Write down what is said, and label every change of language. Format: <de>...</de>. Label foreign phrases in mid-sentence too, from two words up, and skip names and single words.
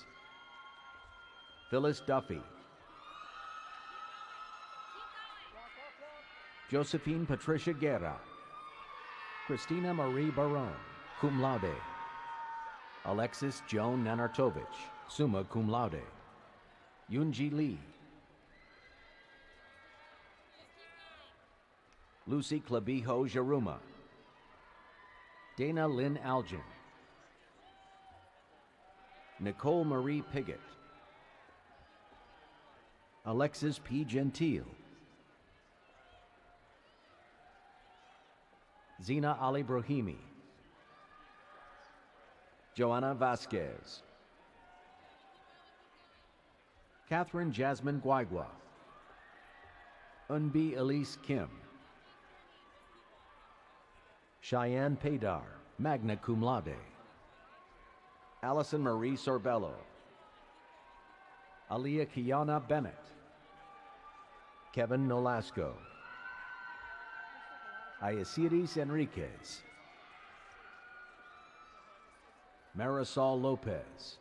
<en>Phyllis Duffy. Josephine Patricia Guerra. Christina Marie Barone,</en> <la>cum laude.</la> <en>Alexis Joan Nanartovich,</en> <la>summa cum laude.</la> <en>Yunji Lee. Lucy Clavijo Jaruma. Dana Lynn Algin. Nicole Marie Piggott. Alexis P. Gentile. Zina Ali Brahimi. Joanna Vasquez. Catherine Jasmine Guaigua. Unbi Elise Kim. Cheyenne Paydar,</en> <la>magna cum laude.</la> <en>Allison Marie Sorbello. Aliyah Kiana Bennett. Kevin Nolasco. Ayasiris Enriquez. Marisol Lopez.</en>